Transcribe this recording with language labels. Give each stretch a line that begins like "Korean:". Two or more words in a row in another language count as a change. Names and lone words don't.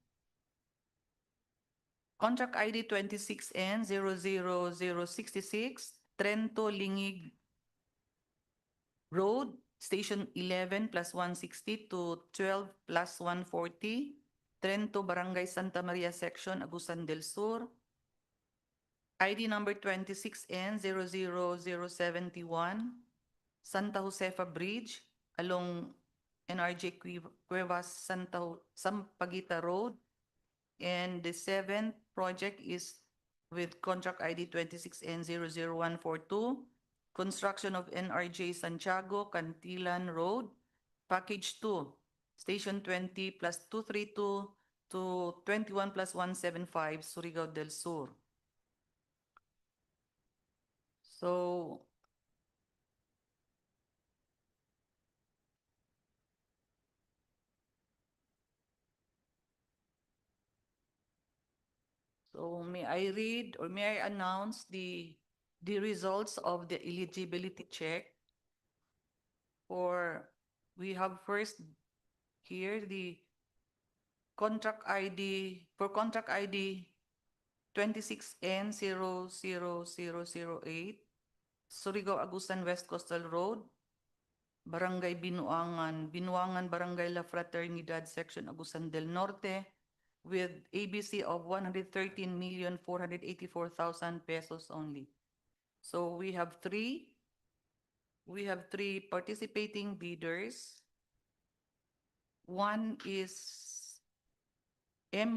English: Contract ID 26N00066, Trento Lingig Road, Station 11 plus 160 to 12 plus 140, Trento Barangay Santa Maria Section, Agusan del Sur. ID number 26N00071, Santa Josefa Bridge along NRJ Cuevas Sampaguita Road. And the 7th project is with contract ID 26N00142, construction of NRJ Santiago, Cantilan Road, Package 2, Station 20 plus 232 to 21 plus 175, Surigao del Sur. So may I read or may I announce the results of the eligibility check? We have first here the contract ID, for contract ID 26N00008, Surigao Agusan West Coastal Road, Barangay Binuangan Barangay La Fraternidad Section, Agusan del Norte, with ABC of 113,484,000 pesos only. So we have three participating bidders. One is M.